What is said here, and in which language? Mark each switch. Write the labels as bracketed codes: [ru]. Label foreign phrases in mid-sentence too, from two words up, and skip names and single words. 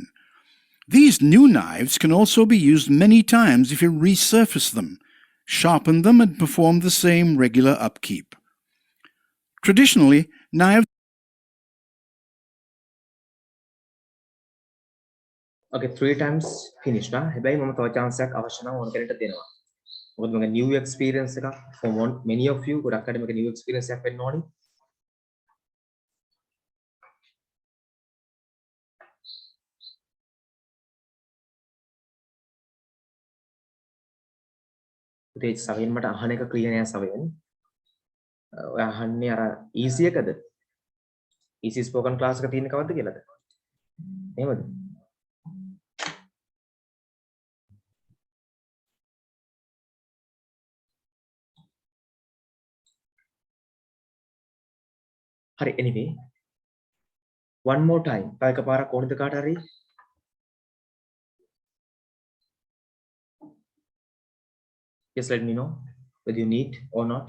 [en] These new knives can also be used many times if you resurface them, sharpen them, and perform the same regular upkeep. Traditionally, knives..." Okay, 3 times finished නා. [si] හැබැයි මම තව chance එකක් අවශ්‍ය නම් ඕන කෙනෙක්ට දෙනවා. මොකද මගේ [en] new experience [si] එකක් [en] for many of you [si] ගොඩක් අය මේක [en] new experience [si] එකක් වෙන්න ඕනි. ඒ සවෙන් මට අහන එක ක්ලියර් නෑ සවෙන්. ඔය අහන්නේ අර easy එකද? [en] easy spoken class [si] එක තියෙන කවද්ද කියලාද? එහෙමද? [en] හරි anyway one more time [si] තව එකපාරක් ඕනද කාට හරි [en] Just let me know whether you need or not.